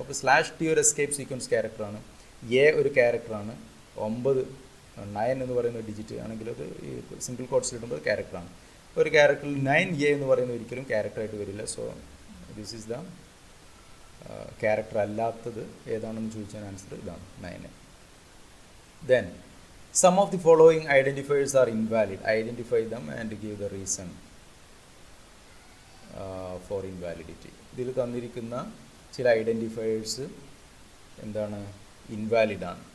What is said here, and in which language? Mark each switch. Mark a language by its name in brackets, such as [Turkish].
[Malayalam] അപ്പോൾ /t ഒരു escape sequence ക്യാരക്ടറാണ്, എ ഒരു ക്യാരക്ടറാണ്, 9 എന്ന് പറയുന്ന ഡിജിറ്റ് ആണെങ്കിൽ അത് ഈ സിംഗിൾ കോട്സിൽ ഇടുമ്പോൾ ക്യാരക്ടറാണ്. ഒരു ക്യാരക്ടറിൽ 9a എന്ന് പറയുന്നത് ഒരിക്കലും ക്യാരക്ടറായിട്ട് വരില്ല. [English] so this is the character [Malayalam] അല്ലാത്തത് ഏതാണെന്ന് ചോദിച്ചാൽ ആൻസർ ഇതാണ് 9. [English] Then some of the following identifiers are invalid. Identify them and give the reason for invalidity. [Malayalam] ഇതിൽ തന്നിരിക്കുന്ന ചില ഐഡൻറ്റിഫയേഴ്സ് എന്താണ്? ഇൻവാലിഡ് ആണ്.